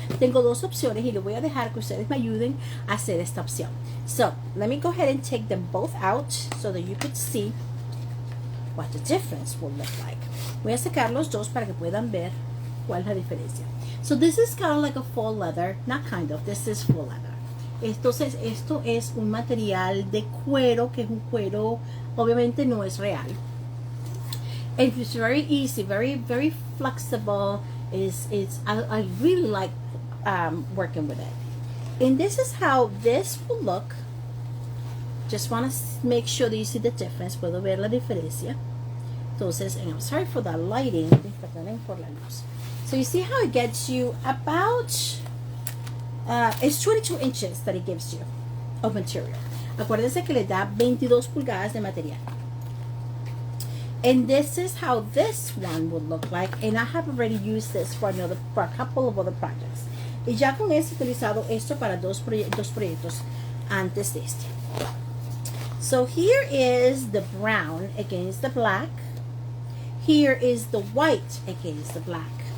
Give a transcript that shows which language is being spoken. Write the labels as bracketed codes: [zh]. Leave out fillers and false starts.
[es] Tengo dos opciones y le voy a dejar que ustedes me ayuden a hacer esta opción. [en] So let me go ahead and take them both out so that you could see what the difference will look like. [es] Voy a sacar los dos para que puedan ver cuál es la diferencia. [en] So this is kind of like a faux leather, not kind of, this is faux leather. [es] Entonces esto es un material de cuero, que es un cuero, obviamente no es real. [en] And it's very easy, very flexible. I really like working with it. And this is how this will look. Just want to make sure that you see the difference. [es] Puedo ver la diferencia. [en] Entonces, and I'm sorry for the lighting. [es] Perdonen por la luz. [en] So you see how it gets you about, it's 22 inches that it gives you of material. [es] Acuérdense que le da 22 pulgadas de material. [en] And this is how this one would look like. And I have already used this for a couple of other projects. [es] Y ya con esto he utilizado esto para dos proyectos antes de este. [en] So here is the brown against the black. Here is the white against the black.